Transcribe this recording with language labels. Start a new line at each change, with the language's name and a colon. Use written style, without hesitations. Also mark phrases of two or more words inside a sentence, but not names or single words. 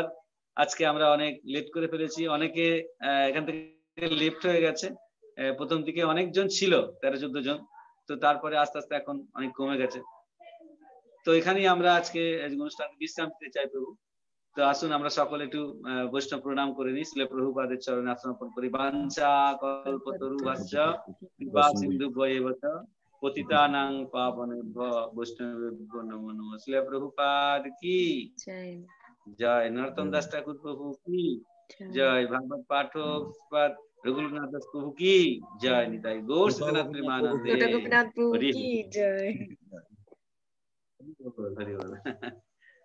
Bangla: আজকে আমরা অনেক লেট করে ফেলেছি, অনেকে এখান থেকে লেফট হয়ে গেছে। প্রথম দিকে অনেকজন ছিল, 13-14 জন, তো তারপরে আস্তে আস্তে এখন অনেক কমে গেছে। তো এখানেই আমরা আজকে অনুষ্ঠান বিশ্রাম দিতে চাই প্রভু। তো আসুন আমরা সকলে একটু বৈষ্ণব প্রণাম করে নিই, শ্রীল প্রভুপাদের চরণে সমর্পণ করি।
Sanskrit: বাঞ্ছা কল্পতরুভ্যশ্চ কৃপা সিন্ধুভ্যেব চ পতিতানাং পাবনেভ্যো বৈষ্ণবেভ্যো নমো নমঃ।
Bangla: শ্রীল প্রভুপাদ কি জয়, নরোত্তম দাস ঠাকুর প্রভু কি জয়, ভাগবত পাঠক রঘুকুলনাথ দাস প্রভু কি জয়, নিতাই গৌর সীতানাথ প্রেমানন্দে হরি কি জয়। হরি বল।